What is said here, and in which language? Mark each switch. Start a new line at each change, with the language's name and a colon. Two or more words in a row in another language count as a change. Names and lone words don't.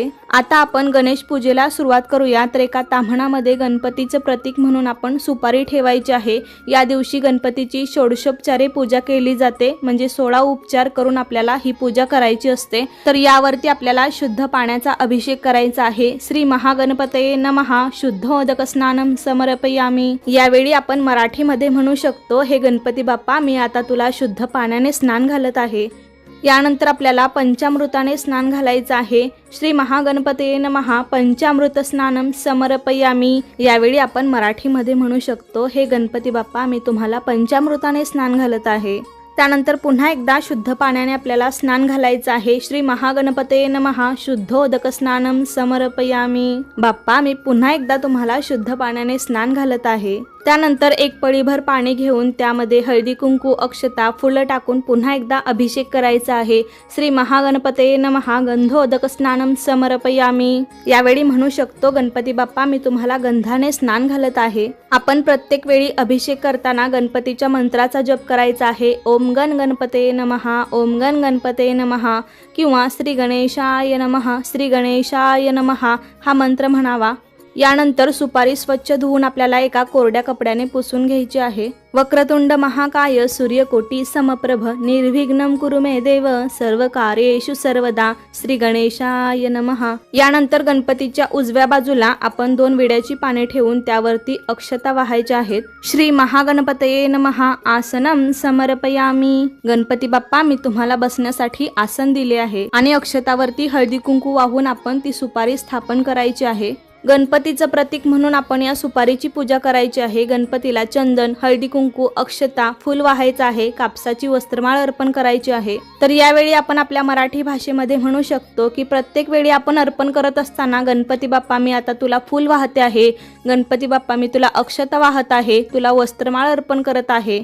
Marathi: आता आपण गणेश पूजेला सुरुवात करूया। तर एका ताम्हणामध्ये गणपतीचं प्रतीक म्हणून आपण सुपारी ठेवायची आहे। या दिवशी गणपतीची षोडशोपचारे पूजा केली जाते, म्हणजे 16 उपचार करून आपल्याला ही पूजा करायची असते। तर यावरती आपल्याला शुद्ध पाण्याचा अभिषेक करायचा आहे।
Sanskrit: श्री महागणपतये नमः। शुद्धोदक स्नानम समर्पयामी।
Marathi: यावेळी आपण मराठीमध्ये म्हणू शकतो, हे गणपती बाप्पा, मी आता तुला शुद्ध पाण्याने स्नान घालत आहे। यानंतर आपल्याला पंचामृताने स्नान घालायचं आहे।
Sanskrit: श्री महागणपतये नमः। पंचामृत स्नानम समर्पयामी।
Marathi: यावेळी आपण मराठीमध्ये म्हणू शकतो, हे गणपती बाप्पा, मी तुम्हाला पंचामृताने स्नान घालत आहे। त्यानंतर पुन्हा एकदा शुद्ध पाण्याने आपल्याला स्नान घालायचं आहे।
Sanskrit: श्री महागणपतये नमः। शुद्धोदक स्नानम समर्पयामी।
Marathi: बाप्पा, मी पुन्हा एकदा तुम्हाला शुद्ध पाण्याने स्नान घालत आहे। त्यानंतर एक पळीभर पाणी घेऊन त्यामध्ये हळदी कुंकू, अक्षता, फुलं टाकून पुन्हा एकदा अभिषेक करायचा आहे।
Sanskrit: श्री महागणपतये नमः। गंधोदक स्नानम समर्पयामी।
Marathi: यावेळी म्हणू शकतो, गणपती बाप्पा, मी तुम्हाला गंधाने स्नान घालत आहे। आपण प्रत्येक वेळी अभिषेक करताना गणपतीच्या मंत्राचा जप करायचा आहे।
Sanskrit: ओम गण गणपतये नमः, ओम गण गणपतये नमः किंवा श्री गणेशाय नमः, श्री गणेशाय नमः
Marathi: हा मंत्र म्हणावा। यानंतर सुपारी स्वच्छ धुवून आपल्याला एका कोरड्या कपड्याने पुसून घ्यायची आहे.
Sanskrit: वक्रतुंड महाकाय सूर्यकोटी समप्रभ निर्विघ्नं कुरु मे देव सर्व कार्येषु सर्वदा श्री गणेशाय नमः.
Marathi: यानंतर गणपतीच्या उजव्या बाजूला आपण 2 विड्याची पाने ठेवून त्यावरती अक्षता वाहायच्या आहेत.
Sanskrit: श्री महागणपतये नमः आसनं समर्पयामी.
Marathi: गणपती बाप्पा मी तुम्हाला बसण्यासाठी आसन दिले आहे आणि अक्षतावरती हळदी कुंकू वाहून आपण ती सुपारी स्थापन करायची आहे. गणपतीचं प्रतीक म्हणून आपण या सुपारीची पूजा करायची आहे. गणपतीला चंदन, हळदी कुंकू, अक्षता, फूल वाहायचं आहे. कापसाची वस्त्रमाळ अर्पण करायची आहे. तर यावेळी आपण आपल्या मराठी भाषेमध्ये म्हणू शकतो की प्रत्येक वेळी आपण अर्पण करत असताना गणपती बाप्पा मी आता तुला फूल वाहते आहे, गणपती बाप्पा मी तुला अक्षता वाहत आहे, तुला वस्त्रमाळ अर्पण करत आहे.